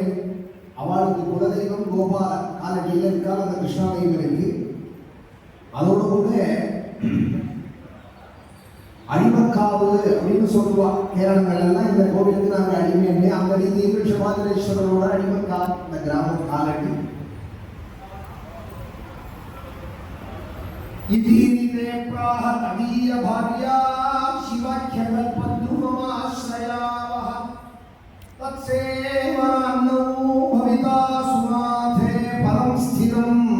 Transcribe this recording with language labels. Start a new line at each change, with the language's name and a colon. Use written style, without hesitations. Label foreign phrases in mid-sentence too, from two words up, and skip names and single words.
Tamil: அவளுக்கு குலதெய்வம் கோபால காலடியில் இருக்காள். அந்த கிருஷ்ணாதெய்வம் இருக்கு. அதோடு கூட அடிமக்காவு அப்படின்னு சொல்லுவா. கேரளங்கள் எல்லாம் இந்த கோவிலுக்கு நாங்கள் அடிமை. அந்த ரீதியில் ரிஷபாதரேஸ்வரரோட அடிமக்கா இந்த கிராமம் காலடி.
Sanskrit: इतीरिते प्राह तदीय भार्या शिवाख्यकल्पद्रुममाश्रयावः तत्सेवनान्नौ भविता सुनाथे परं स्थिरं